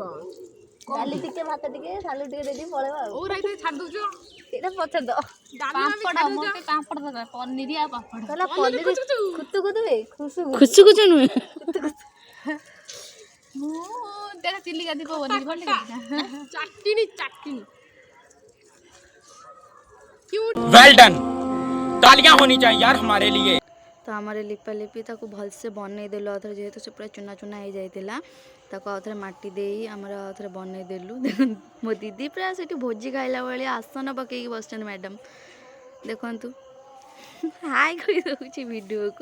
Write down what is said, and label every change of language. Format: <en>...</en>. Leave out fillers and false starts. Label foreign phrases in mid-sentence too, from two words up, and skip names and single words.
<or>ଡାଲି ଟିକେ, ଭାତ ଟିକେ, ସାଲୁ ଟିକେ ଦେଇଦେଇ ପଳେଇବା ଆଉ। ଛାଡି ଦଉଛ, ସେଇଟା ପଛରେ ଦବ। ପାମ୍ପଡ଼, ମୋତେ ପାମ୍ପଡ଼ ଦରକାର, ପନିର ଆଉ ପାମ୍ପଡ଼। ପନିର ଖୁତୁ ଖୁତୁ ବେ, ଖୁସୁ ଖୁସୁ ନୁହେଁ, ମୁଁ ଦେଖ ଚିଲିକା ଦୀପ ବନେଇ ଚାଟିନି ଚାଟିନି।</or> <hi>वेल डन, तालियां होनी चाहिए यार हमारे लिए।</hi> <or>ତ ଆମର ଲିପାଲିପି ତାକୁ ଭଲସେ ବନେଇଦେଲୁ ଆଉଥରେ। ଯେହେତୁ ସେ ପୁରା ଚୁନା ଚୁନା ହେଇଯାଇଥିଲା, ତାକୁ ଆଉଥରେ ମାଟି ଦେଇ ଆମର ଆଉଥରେ ବନେଇଦେଲୁ। ମୋ ଦିଦି ପୁରା ସେଠି ଭୋଜି ଖାଇଲା ଭଳିଆ ଆସନ ପକେଇକି ବସିଛନ୍ତି ମ୍ୟାଡ଼ାମ୍। ଦେଖନ୍ତୁ ହାଇ କହିଦେଉଛି ଭିଡ଼ିଓକୁ।</or>